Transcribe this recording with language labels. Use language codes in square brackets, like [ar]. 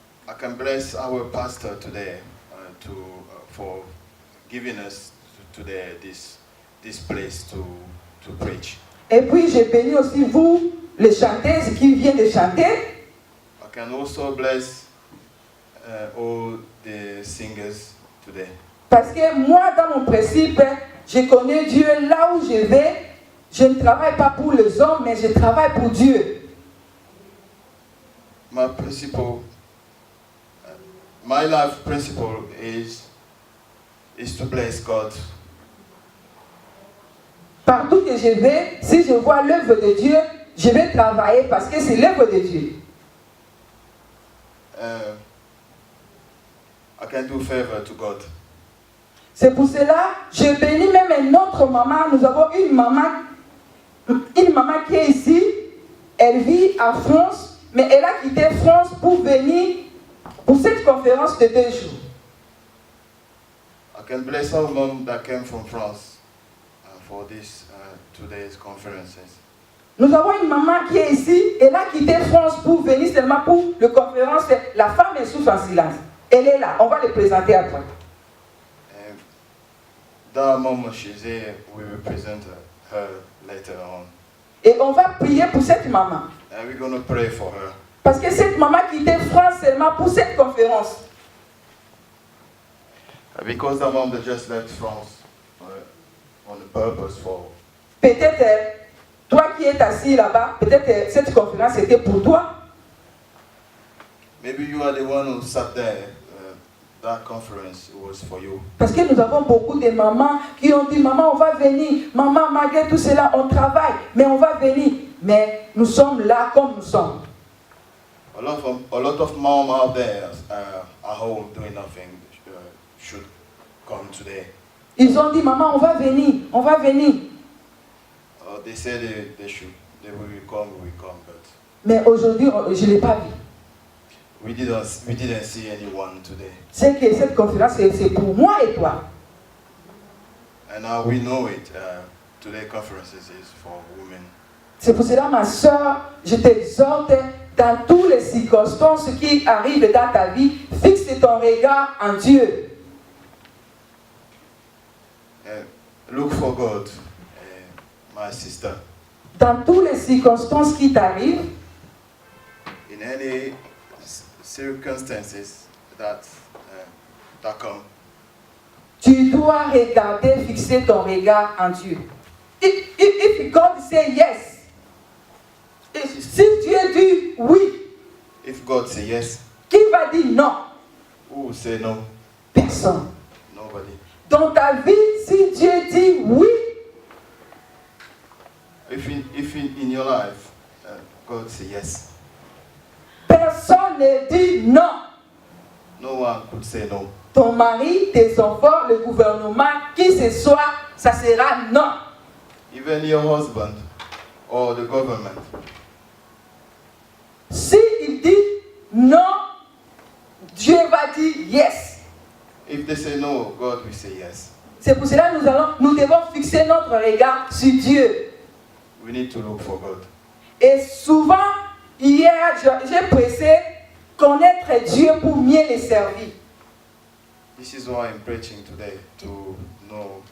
[en] I can bless our pastor today for giving us today this place to preach. [fr] Et puis, je bénis aussi vous, les chanteuses qui viennent de chanter. [en] I can also bless all the singers today. [fr] Parce que moi, dans mon principe, je connais Dieu là où je vais. Je ne travaille pas pour les hommes, mais je travaille pour Dieu. [en] My principle, my life principle is to bless God. [fr] Partout que je vais, si je vois l'œuvre de Dieu, je vais travailler parce que c'est l'œuvre de Dieu. [en] I can do favor to God. [fr] C'est pour cela que je bénis même une autre maman. Nous avons une maman qui est ici. Elle vit à France, mais elle a quitté France pour venir pour cette conférence de 2 jours. I can bless our mom that came from France for this 2 days conferences. Nous avons une maman qui est ici. Elle a quitté France pour venir seulement pour la conférence. La femme est souffre en silence. Elle est là. On va le présenter après. [en] That mom, she's here. We will present her later on. [fr] Et on va prier pour cette maman. [en] And we're going to pray for her. [fr] Parce que cette maman quitté France seulement pour cette conférence. [en] Because that mom that just left France on the purpose for. [fr] Peut-être, toi qui es assis là-bas, peut-être cette conférence était pour toi. [en] Maybe you are the one who sat there. That conference was for you. [fr] Parce que nous avons beaucoup de mamans qui ont dit, maman, on va venir. Maman, malgré tout cela, on travaille, mais on va venir. Mais nous sommes là comme nous sommes. [en] A lot of mom out there at home doing nothing should come today. [fr] Ils ont dit, maman, on va venir, on va venir. [en] They said they will come, but [fr] Mais aujourd'hui, je ne l'ai pas vu. [en] we didn't see anyone today. [fr] C'est que cette conférence, c'est pour moi et toi. [en] And now we know it. Today conferences is for women. [fr] C'est pour cela, ma soeur, je t'exhorte, dans toutes les circonstances qui arrivent dans ta vie, fixe ton regard en Dieu. [en] Look for God, my sister. [fr] Dans toutes les circonstances qui t'arrivent, [en] In any circumstances that come, [fr] tu dois regarder, fixer ton regard en Dieu. [en] If God say yes, [fr] si Dieu dit oui, [en] if God say yes, [fr] qui va dire non? [en] who will say no? [fr] Personne. [en] Nobody. [fr] Dans ta vie, si Dieu dit oui, [en] If in your life God say yes, [fr] personne ne dit non. [en] no one could say no. [fr] Ton mari, tes enfants, le gouvernement, qui ce soit, ça sera non. [en] Even your husband or the government. [fr] Si il dit non, Dieu va dire yes. [en] If they say no, God will say yes. [fr] C'est pour cela que nous devons fixer notre regard sur Dieu. [en] We need to look for God. [fr] Et souvent, hier, j'ai pressé connaître Dieu pour mieux le servir. [en] This is why I'm preaching today, to know